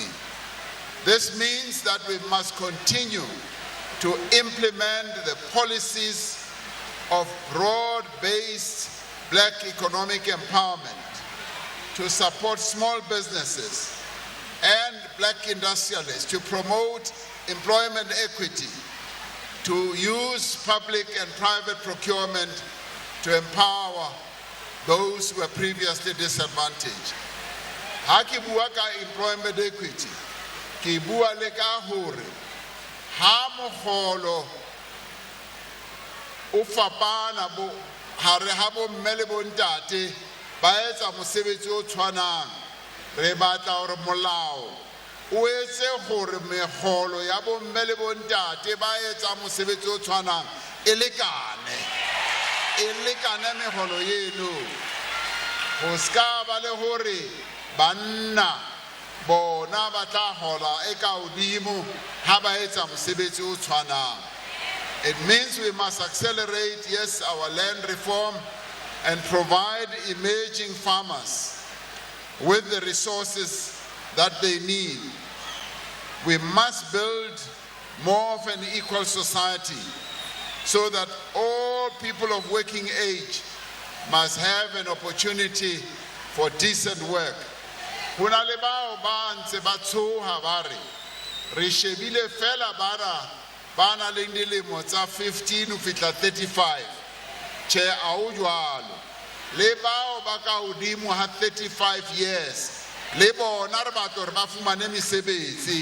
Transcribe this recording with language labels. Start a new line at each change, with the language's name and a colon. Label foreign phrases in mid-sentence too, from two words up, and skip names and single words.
English: This means that we must continue to implement the policies of broad-based black economic empowerment, to support small businesses and black industrialists, to promote employment equity, to use public and private procurement to empower those who were previously disadvantaged.
Southern Sotho: Ha ke bua ka
English: employment equity,
Southern Sotho: ke bua le ka hore ha mogolo o fapana bo hare ha bo mme le bo ntate ba etsa mosebetsi o tshwanang, re batla hore molao o etse hore megolo ya bo mme le bo ntate ba etsa mosebetsi o tshwanang e lekane megolo eno, go ska ba le hore banna bona ba tla hola e ka hodimo ha ba etsa mosebetsi o tshwanang.
English: It means we must accelerate, yes, our land reform and provide emerging farmers with the resources that they need. We must build more of an equal society so that all people of working age must have an opportunity for decent work.
Southern Sotho: Ho na le bao ba ntse ba tshoha ba re re shebile fela ba na le dilemo tsa 15 ho fihla 35. Che a o jwalo. Le bao ba ka hodimo ha 35 years. Le bona re batla hore ba fumane mesebetsi.